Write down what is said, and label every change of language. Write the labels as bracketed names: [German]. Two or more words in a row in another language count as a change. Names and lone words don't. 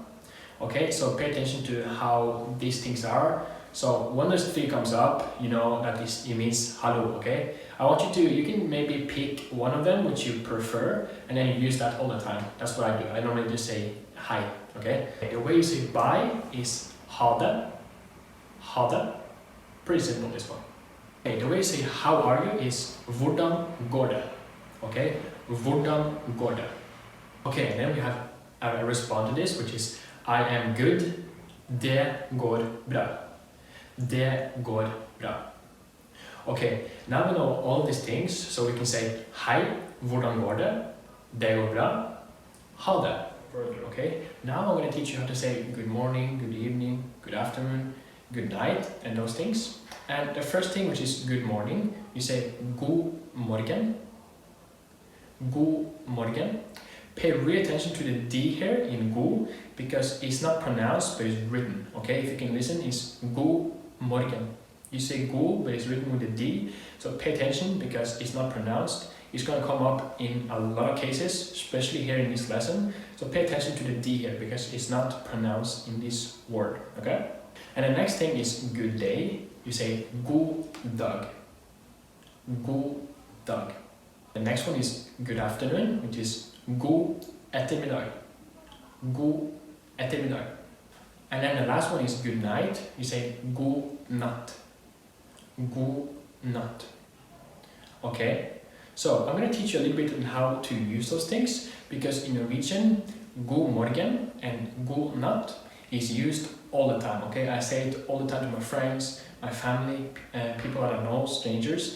[English] Okay, so pay attention to how these things are. So when this three comes up, you know that it means hallo, okay? I want you can maybe pick one of them which you prefer, and then you use that all the time. That's what I do. I normally just say hi, okay? The way you say bye is [Norwegian] ha det, ha det. [English] Pretty simple, this one. Okay, the way you say how are you is [Norwegian] hvordan går det, [English] okay? [Norwegian] Hvordan går det. [English] Okay, and then we have a response to this, which is I am good, [Norwegian] det går bra. Det går bra. [English] Okay, now we know all these things, so we can say [Norwegian] hei, hvordan går det? Det går bra. Ha det. [English] Further, okay? Now I'm going to teach you how to say good morning, good evening, good afternoon, good night, and those things. And the first thing, which is good morning, you say [Norwegian] god morgen. God morgen. [English] Pay real attention to the D here in go, because it's not pronounced but it's written. Okay, if you can listen, it's [Norwegian] god morgen. [English] You say go, but it's written with a D. So pay attention because it's not pronounced. It's going to come up in a lot of cases, especially here in this lesson. So pay attention to the D here because it's not pronounced in this word. Okay. And the next thing is good day. You say [Norwegian] god dag. God dag. [English] The next one is good afternoon, which is [Norwegian] god ettermiddag. God ettermiddag. [English] And then the last one is good night. You say [Norwegian] god natt. God natt. [English] Okay, so I'm going to teach you a little bit on how to use those things, because in Norwegian, [Norwegian] god morgen [English] and [Norwegian] god natt [English] is used all the time. Okay, I say it all the time to my friends, my family, people that I know, strangers.